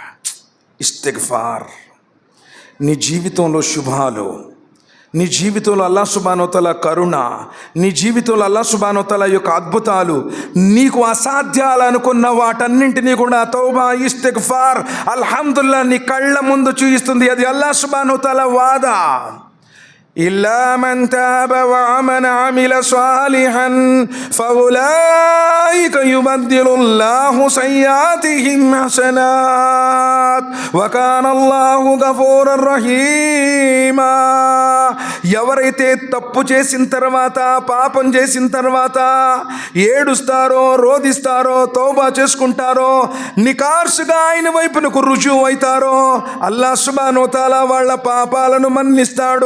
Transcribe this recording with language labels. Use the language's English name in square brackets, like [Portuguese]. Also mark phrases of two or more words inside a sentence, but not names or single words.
[Telugu] ఇస్తిగ్ఫార్ నీ జీవితంలో శుభాలు, నీ జీవితంలో [Arabic] الله سبحانه و تعالى [Telugu] కరుణ, నీ జీవితంలో [Arabic] الله سبحانه و تعالى [Telugu] యొక్క అద్భుతాలు, నీకు అసాధ్యాలు అనుకున్న వాటన్నింటినీ కూడా తౌబా, ఇస్తిగ్ఫార్, అల్హమ్దులిల్లాహ్ నీ కళ్ళ ముందు చూపిస్తుంది. అది [Arabic] الله سبحانه و تعالى [Telugu] వాదా. [Arabic] إلا من تاب وآمن وعمل صالحا فأولئك يبدل الله سيئاتهم حسنات وكان الله غفورا رحيما. [Telugu] ఎవరైతే తప్పు చేసిన తర్వాత, పాపం చేసిన తర్వాత ఏడుస్తారో, రోదిస్తారో, తౌబా చేసుకుంటారో, నికార్సుగా ఆయన వైపునకు రుజువు అవుతారో, [Arabic] الله سبحانه و تعالى [Telugu] వాళ్ళ పాపాలను మన్నిస్తాడు.